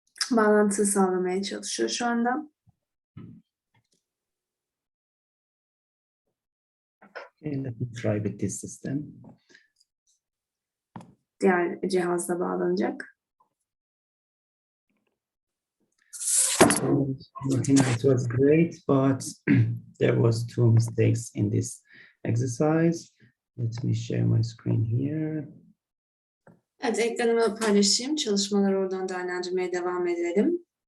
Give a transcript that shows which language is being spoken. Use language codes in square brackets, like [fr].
[tr] Bağlantı sağlamaya çalışıyor şu anda. [en] Okay, let me try with this system. [tr] Diğer cihazla bağlanacak. [en] So it was great, but there was 2 mistakes in this exercise. Let me share my screen here. [tr] Evet, ekranımı paylaşayım. Çalışmaları oradan değerlendirmeye devam edelim.